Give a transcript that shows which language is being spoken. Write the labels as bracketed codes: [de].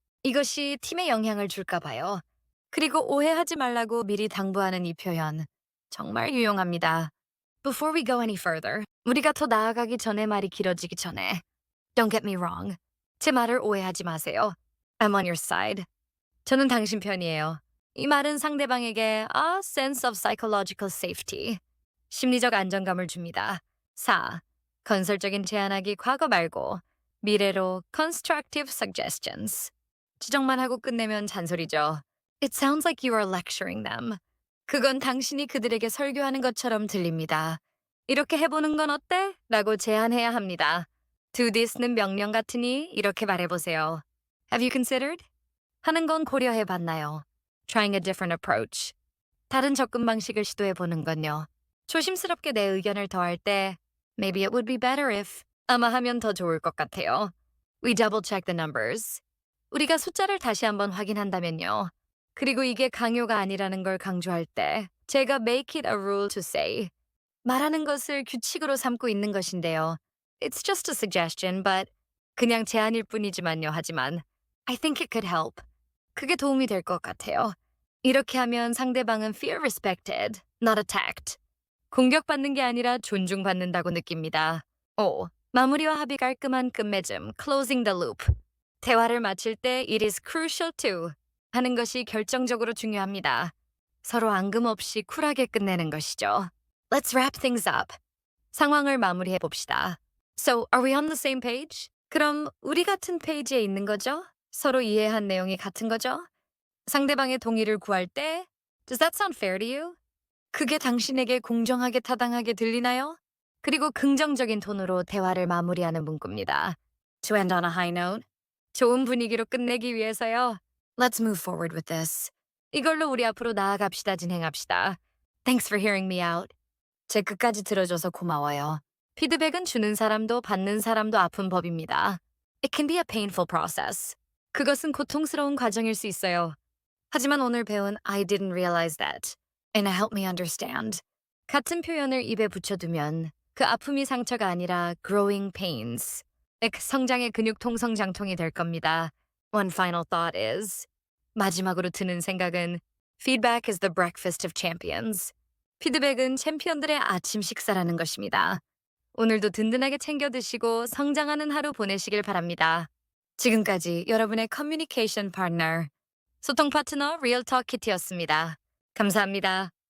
[ko] 이것이 팀에 영향을 줄까 봐요. 그리고 오해하지 말라고 미리 당부하는 이 표현. 정말 유용합니다. [en] Before we go any further, [ko] 우리가 더 나아가기 전에 말이 길어지기 전에. [en] Don't get me wrong. [ko] 제 말을 오해하지 마세요. [en] I'm on your side. [ko] 저는 당신 편이에요. 이 말은 상대방에게 [en] a sense of psychological safety. [ko] 심리적 안정감을 줍니다. 4. 건설적인 제안하기 과거 말고 미래로 [en] constructive suggestions. [ko] 지적만 하고 끝내면 잔소리죠. [en] It sounds like you are lecturing them. [ko] 그건 당신이 그들에게 설교하는 것처럼 들립니다. 이렇게 해보는 건 어때? 라고 제안해야 합니다. [en] Do this [ko] 는 명령 같으니 이렇게 말해보세요. [en] Have you considered? [ko] 하는 건 고려해봤나요? [en] Trying a different approach. [ko] 다른 접근 방식을 시도해보는 건요. 조심스럽게 내 의견을 더할 때 [en] Maybe it would be better if [ko] 아마 하면 더 좋을 것 같아요. [en] We double check the numbers. [ko] 우리가 숫자를 다시 한번 확인한다면요. 그리고 이게 강요가 아니라는 걸 강조할 때 제가 [en] make it a rule to say [ko] 말하는 것을 규칙으로 삼고 있는 것인데요. [en] It's just a suggestion, but [ko] 그냥 제안일 뿐이지만요. 하지만 [en] I think it could help. [ko] 그게 도움이 될 것 같아요. 이렇게 하면 상대방은 [en] feel respected, not attacked. [ko] 공격받는 게 아니라 존중받는다고 느낍니다. 5. 마무리와 합의 깔끔한 끝맺음, [en] closing the loop. [ko] 대화를 마칠 때 [en] it is crucial to [ko] 하는 것이 결정적으로 중요합니다. 서로 앙금 없이 쿨하게 끝내는 것이죠. [en] Let's wrap things up. [ko] 상황을 마무리해 봅시다. [en] So, are we on the same page? [ko] 그럼 우리 같은 페이지에 있는 거죠? 서로 이해한 내용이 같은 거죠? 상대방의 동의를 구할 때 [en] Does that sound fair to you? [ko] 그게 당신에게 공정하게 타당하게 들리나요? 그리고 긍정적인 톤으로 대화를 마무리하는 문구입니다. [en] To end on a high note. [ko] 좋은 분위기로 끝내기 위해서요. [en] Let's move forward with this. [ko] 이걸로 우리 앞으로 나아갑시다. 진행합시다. [en] Thanks for hearing me out. [ko] 제 끝까지 들어줘서 고마워요. 피드백은 주는 사람도 받는 사람도 아픈 법입니다. [en] It can be a painful process. [ko] 그것은 고통스러운 과정일 수 있어요. 하지만 오늘 배운 [en] I didn't realize that. And help me understand. [ko] 같은 표현을 입에 붙여두면 그 아픔이 상처가 아니라 [en] growing pains. [ko] 성장의 근육 통성장통이 될 겁니다. [en] One final thought is [ko] 마지막으로 드는 생각은 [en] Feedback is the breakfast of champions. [ko] 피드백은 챔피언들의 아침 식사라는 것입니다. 오늘도 든든하게 챙겨 드시고 성장하는 하루 보내시길 바랍니다. 지금까지 여러분의 커뮤니케이션 파트너, 소통 파트너 리얼토크 키티였습니다. 감사합니다.